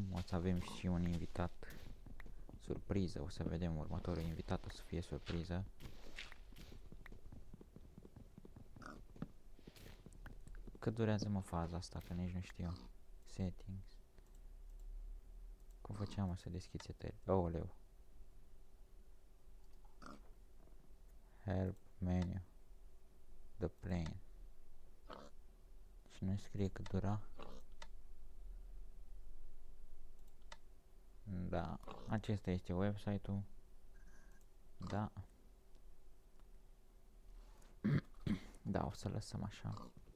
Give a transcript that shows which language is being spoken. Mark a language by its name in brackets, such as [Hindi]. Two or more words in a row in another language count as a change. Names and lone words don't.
[Romanian] O să avem și un invitat surpriză. O să vedem următorul invitat, o să fie surpriză. Cât durează mă faza asta, că nici nu știu. Settings. Cum făceam să deschid setări? Oleu. [English] Help menu. The plane. [Romanian] Și nu scrie cât dura. Da, acesta este website-ul. Da. Da, o să lăsăm așa.